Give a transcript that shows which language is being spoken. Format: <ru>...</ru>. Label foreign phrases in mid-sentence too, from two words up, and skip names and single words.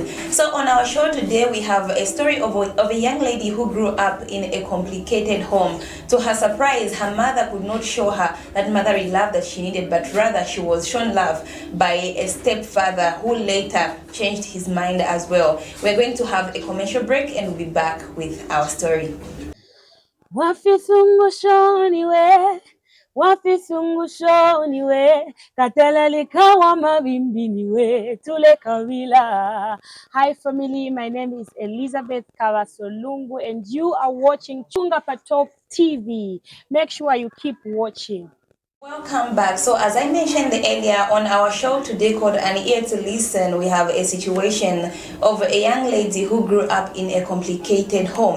<en>So on our show today, we have a story of a young lady who grew up in a complicated home. To her surprise, her mother could not show her that motherly love that she needed, but rather she was shown love by a stepfather who later changed his mind as well. We're going to have a commercial break and we'll be back with our story.</en> <bem>Wafisungusho niwe, katelelika wa mabimbi niwe, tule kawila.</bem> <en>Hi family, my name is Elizabeth Kawasolungu and you are watching CHUNGA PA TOP TV. Make sure you keep watching. Welcome back. So as I mentioned earlier on our show today called An Ear to Listen, we have a situation of a young lady who grew up in a complicated home.</en>